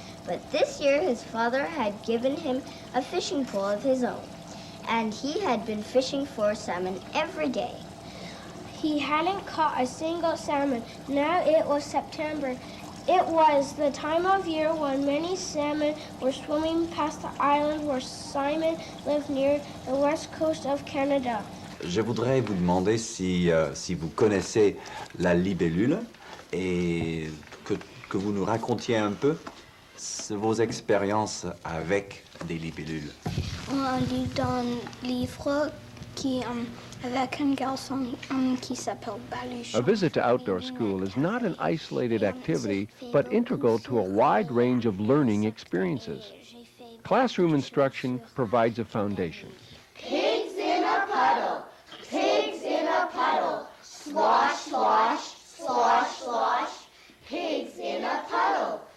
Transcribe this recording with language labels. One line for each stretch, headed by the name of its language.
English: But this year, his father had given him a fishing pole of his own, and he had been fishing for salmon every day. He hadn't caught a single salmon. Now it was September, It was the time of year when many salmon were swimming past the island where Simon lived near the west coast of Canada.
French: Je voudrais vous demander si vous connaissez la libellule et que vous nous racontiez un peu vos expériences avec des libellules. On lit dans le livre avec un garçon qui s'appelle Baluchon.
English: A visit to outdoor school is not an isolated activity, but integral to a wide range of learning experiences. Classroom instruction provides a foundation. Pigs in a puddle, pigs in a puddle, slosh, slosh, slosh, slosh, pigs in a puddle.